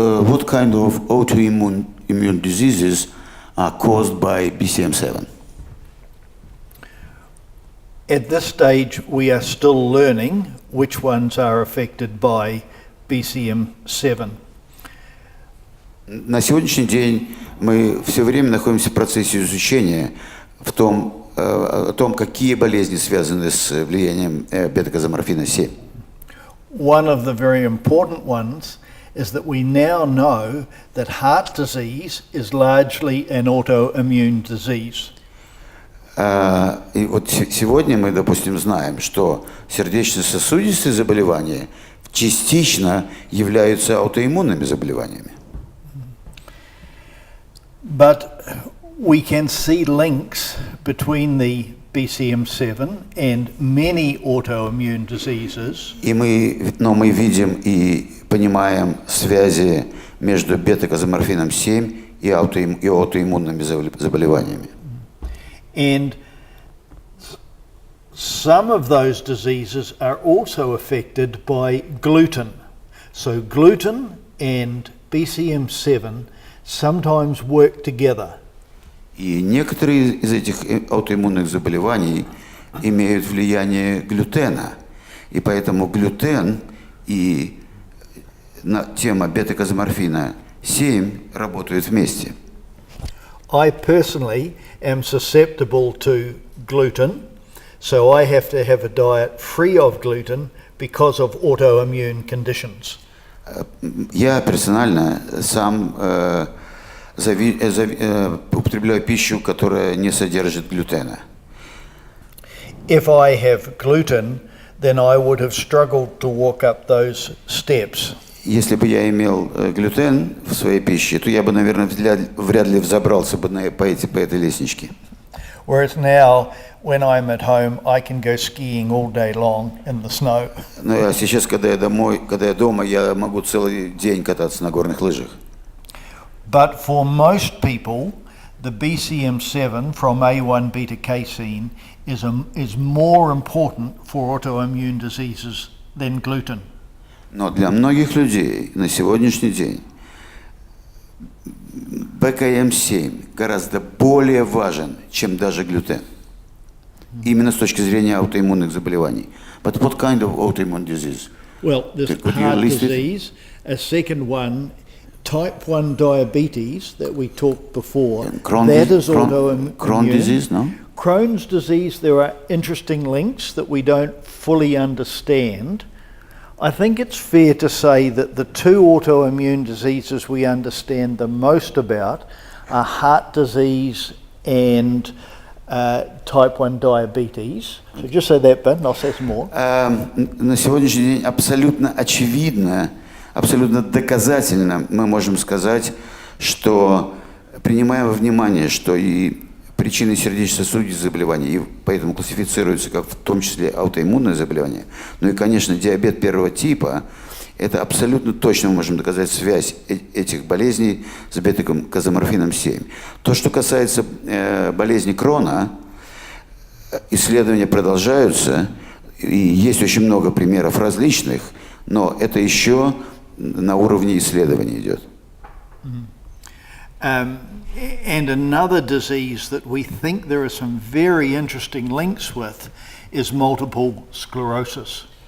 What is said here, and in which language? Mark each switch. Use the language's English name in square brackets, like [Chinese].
[English] What kind of autoimmune diseases are caused by BCM7? At this stage, we are still learning which ones are affected by BCM7. [Russian] На сегодняшний день мы все время находимся в процессе изучения о том, какие болезни связаны с влиянием бета-казеиноморфина 7. [English] One of the very important ones is that we now know that heart disease is largely an autoimmune disease. [Russian] И вот сегодня мы, допустим, знаем, что сердечно-сосудистые заболевания частично являются аутоиммунными заболеваниями. [English] But we can see links between the BCM7 and many autoimmune diseases. [Russian] Но мы видим и понимаем связи между бета-казеиноморфином 7 и аутоиммунными заболеваниями. [English] And some of those diseases are also affected by gluten. So gluten and BCM7 sometimes work together. [Russian] И некоторые из этих аутоиммунных заболеваний имеют влияние глютена. И поэтому глютен и тема бета-казеиноморфина 7 работают вместе. [English] I personally am susceptible to gluten, so I have to have a diet free of gluten because of autoimmune conditions. [Russian] Я персонально сам употребляю пищу, которая не содержит глютена. [English] If I have gluten, then I would have struggled to walk up those steps. [Russian] Если бы я имел глютен в своей пище, то я бы, наверное, вряд ли взобрался бы по этой лестничке. [English] Whereas now, when I'm at home, I can go skiing all day long in the snow. [Russian] Но сейчас, когда я дома, я могу целый день кататься на горных лыжах. [English] But for most people, the BCM7 from A1 beta casein is more important for autoimmune diseases than gluten. [Russian] Но для многих людей на сегодняшний день БКМ7 гораздо более важен, чем даже глютен. Именно с точки зрения аутоиммунных заболеваний. [English] But what kind of autoimmune disease? Well, there's heart disease. A second one, type 1 diabetes that we talked before. That is autoimmune. Crohn's disease, no? Crohn's disease, there are interesting links that we don't fully understand. I think it's fair to say that the two autoimmune diseases we understand the most about are heart disease and type 1 diabetes. So just say that bit and I'll say some more. [Russian] На сегодняшний день абсолютно очевидно, абсолютно доказательно мы можем сказать, что принимая во внимание, что и причины сердечно-сосудистых заболеваний, и поэтому классифицируются как в том числе аутоиммунные заболевания. Ну и, конечно, диабет первого типа, это абсолютно точно мы можем доказать связь этих болезней с бета-казеиноморфином 7. То, что касается болезни Крона, исследования продолжаются, и есть очень много примеров различных, но это еще на уровне исследований идет. [English] And another disease that we think there are some very interesting links with is multiple sclerosis.